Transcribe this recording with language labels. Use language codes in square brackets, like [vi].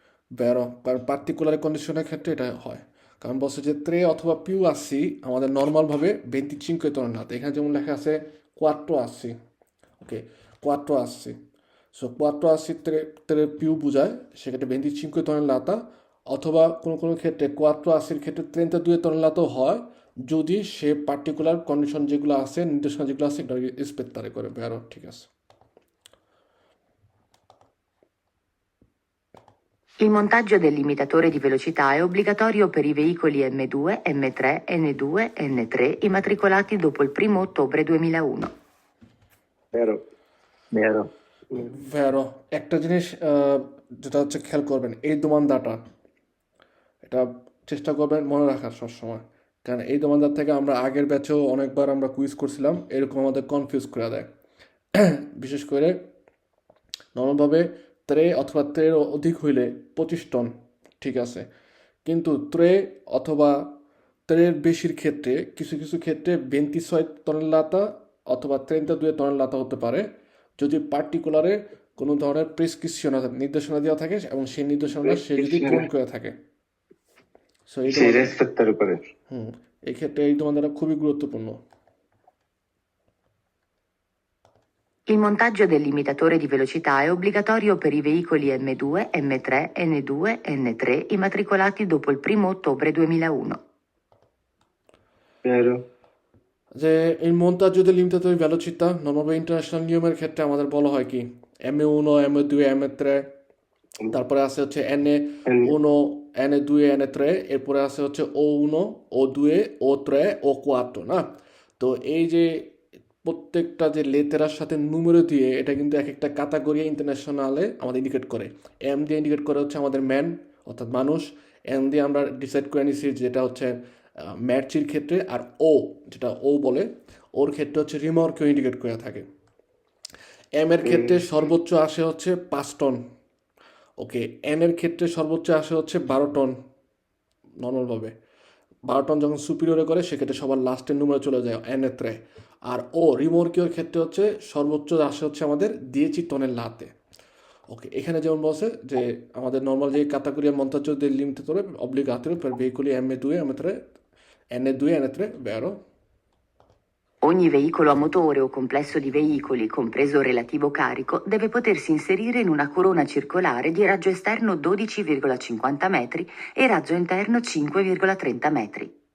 [bn] vero কারণ particular কন্ডিশনের ক্ষেত্রে এটা হয় কারণ বলছে যে 3 অথবা più assi আমাদের নর্মালভাবে 25 tonnellate এখানে যেমন লেখা আছে 4 assi ওকে 4 assi সো 4 assi 3 più বোঝায় সেক্ষেত্রে 25 tonnellate অথবা কোনো ক্ষেত্রে 4 assi ক্ষেত্রে 32 tonnellate হয় যদি সে পার্টিকুলার কন্ডিশন যেগুলো আছে নির্দেশনা যেগুলো আছে এটা রিসপেক্টারে করে বেরো ঠিক আছে [it] Il montaggio del limitatore di velocità è obbligatorio per i veicoli M2, M3, N2, N3 immatricolati dopo il 1 ottobre 2001. vero, vero, [bn] ভেরো একটা জিনিস যেটা হচ্ছে খেয়াল করবেন এই দোমানদাটা, এটা চেষ্টা করবেন মনে রাখার সবসময়, কারণ এই দোমানদার থেকে আমরা আগের ব্যাচেও অনেকবার আমরা কুইজ করছিলাম, এরকম আমাদের কনফিউজ করে দেয়। বিশেষ করে নর্মালভাবে ত্রে অথবা ত্রের অধিক হইলে 25 টন ঠিক আছে, কিন্তু ত্রে অথবা ত্রের বেশির ক্ষেত্রে কিছু কিছু ক্ষেত্রে 26 টনের লাতা অথবা 32 টনের লাতা হতে পারে, যদি পার্টিকুলারে কোনো ধরনের প্রেসক্রিপশন নির্দেশনা দেওয়া থাকে এবং সেই নির্দেশনা সে যদি পূরণ করে থাকে। সো এই সেই রেসপেক্টের উপরে। এই ক্ষেত্রে এই তোমাদের খুবই গুরুত্বপূর্ণ। [it] Il montaggio del limitatore di velocità è obbligatorio per i veicoli M2, M3, N2, N3 immatricolati dopo il 1 ottobre 2001. Vero. [bn] যে এই montaggio del limitatore di velocità normal international নিয়মের ক্ষেত্রে আমাদের বলা হয় কি M1, M2, M3, তারপরে আছে হচ্ছে N1, N2, N3, এরপরে আছে হচ্ছে O1, O2, O3, O4 না। তো এই যে প্রত্যেকটা যে লেটারের সাথে নুমেরো দিয়ে এটা কিন্তু এক একটা ক্যাটাগরি ইন্টারন্যাশনালে আমাদের ইন্ডিকেট করে। এম দিয়ে ইন্ডিকেট করে হচ্ছে আমাদের ম্যান অর্থাৎ মানুষ, এম দিয়ে আমরা ডিসাইড করে নিছি যেটা হচ্ছে ম্যাচির ক্ষেত্রে, আর ও যেটা ও বলে ওর ক্ষেত্রে হচ্ছে রিমর্কেও ইন্ডিকেট করে থাকে। এম এর ক্ষেত্রে সর্বোচ্চ আসে হচ্ছে 5 টন, ওকে। এন এর ক্ষেত্রে সর্বোচ্চ আসে হচ্ছে 12 টন নর্মালভাবে, 12 টন যখন সুপিরিয়রে করে সেক্ষেত্রে সবার লাস্টের নম্বরে চলে যায় এন এত্রে। আর ও রিমর্কিওর ক্ষেত্রে হচ্ছে সর্বোচ্চ আসে হচ্ছে আমাদের দিয়েছি টনের লাতে, ওকে। এখানে যেমন বলছে যে আমাদের নর্মাল যে category montaggio del limitatore obbligatorio per veicoli M2, M3, N2, N3, vero? [it] Ogni veicolo a motore o complesso di veicoli, compreso il relativo carico, deve potersi inserire in una corona circolare di raggio esterno 12,50 metri e raggio interno 5,30 metri.